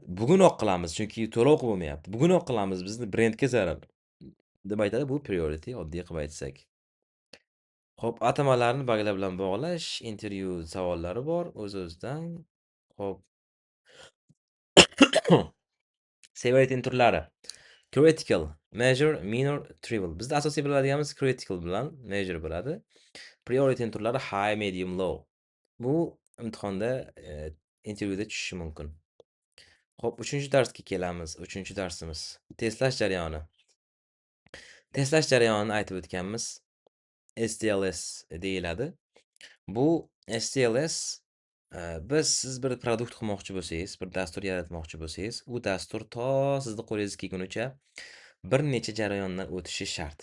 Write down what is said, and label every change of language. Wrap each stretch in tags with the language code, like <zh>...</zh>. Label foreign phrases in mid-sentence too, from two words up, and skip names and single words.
<uz>Bugunoq qilamiz, chunki to'lov bo'lmayapti. Bugunoq qilamiz, bizni brendga zarar deb aytadi. Bu priority, oddiy qilib aytsak. Xo'p, atamalarni baglar bilan bog'lash, intervyu savollari bor o'z-o'zidan. Xo'p. Severity turlari.</uz> <en>Critical, major, minor, trivial.</en> <uz>Bizda asosiy biladiganimiz critical bilan major bo'ladi. Priority turlari</uz> <en>high, medium, low.</en> <uz>Bu imtihonda, intervyuda tushishi mumkin. Xo'p, 3-darsga kelamiz. 3-darsimiz testlash jarayoni. Testlash jarayonini aytib o'tganmiz. STLS deyiladi. Bu STLS, siz bir produkt qilmoqchi bo'lsangiz, bir dastur yaratmoqchi bo'lsangiz, u dastur to sizni qo'lingizga kelgunicha bir necha jarayondan o'tishi shart.</uz>